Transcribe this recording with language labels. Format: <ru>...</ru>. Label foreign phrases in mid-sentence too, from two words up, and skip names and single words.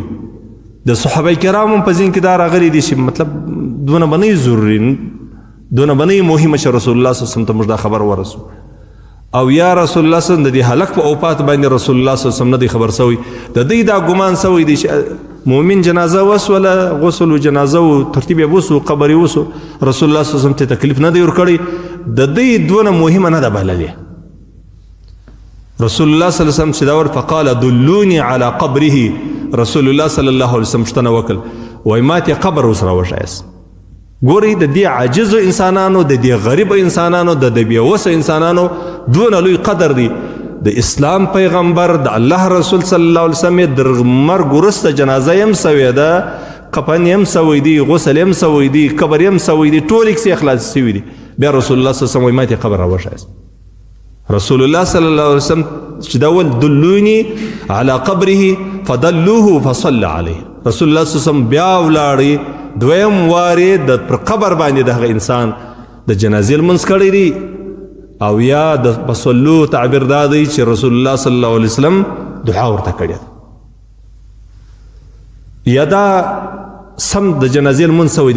<ps>د صحابه کرامو په ذهن کې دا راغلی دي چې مطلب دونه به نه ضروري دونه به نه مهمه چې رسول الله صلی الله علیه وسلم ته موږ دا خبر ورسو او یا رسول الله صلی الله علیه وسلم د دې هلک په وفات باندې رسول الله صلی الله علیه وسلم نه دی خبر سوی. د دوی دا ګمان سوی دی چې مؤمن جنازه وسوله غسل و جنازه و ترتیب یې وسو قبر یې وسو رسول الله صلی الله علیه وسلم ته تکلیف نه دی ورکړی د دوی دونه مهمه نه ده بللې. رسول الله صلی الله علیه وسلم چې دا ور</ps> <ar>فقال دلوني على قبره</ar> <ps>رسول الله صلی الله علیه وسلم پوښتنه وکړ وایي ما ته قبر ورسره وښایاست. ګورئ د دې عاجزو انسانانو د دې غریبو انسانانو د دې بېوسه انسانانو دونه لوی قدر دی. د اسلام پیغمبر د الله رسول صلی الله علیه وسلم د مرګ وروسته جنازه یې هم سوې ده کفن یې هم سوی دی غسل یې هم سوی دی قبر یې هم سوی دی ټول کیسې خلاص سوي دي. بیا رسول الله صلی الله علیه وسلم وایي ما ته قبر راوښایاست. رسول الله صلی الله علیه وسلم چې دا ول</ps> <ar>دلوني على قبره فدلوه فصلى عليه.</ar> <ps>رسول الله صلی الله علیه وسلم بیا ولاړی دویم وارې د پر قبر باندې دغه انسان د جنازې لمونځ کړی دی او یا د فصلو تعبیر دا دی چې رسول الله صلی الله علیه وسلم دعا ورته کړې یا دا سم د جنازې لمونځ سوی دی.</ps>